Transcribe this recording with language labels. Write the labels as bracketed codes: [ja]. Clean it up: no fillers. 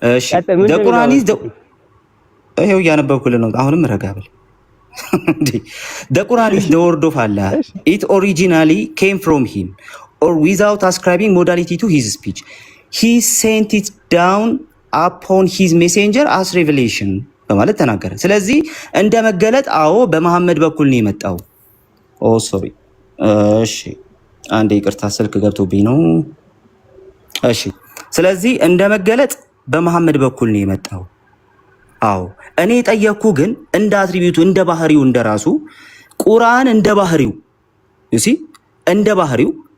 [am] እሺ ደቁራኒስ ይኸው እያነበብኩልህ ነው። አሁንም ረጋ በል እንዴ። [en] The Quran is the word of Allah. It originally came from him or without ascribing modality to his speech. He sent it down upon his messenger as revelation [am] በማለት ተናገረ። ስለዚህ እንደ መገለጥ አዎ በመሐመድ በኩል ነው የመጣው። ኦ ሶሪ እሺ አንዴ ይቅርታ ስልክ ገብቶብኝ ነው። እሺ ስለዚህ እንደ መገለጥ በመሐመድ በኩል ነው የመጣው። አዎ እኔ ጠየቅኩ ግን እንደ አትሪቢዩቱ እንደ ባህሪው እንደራሱ ቁርአን እንደ ባህሪው እሺ እንደ ባህሪው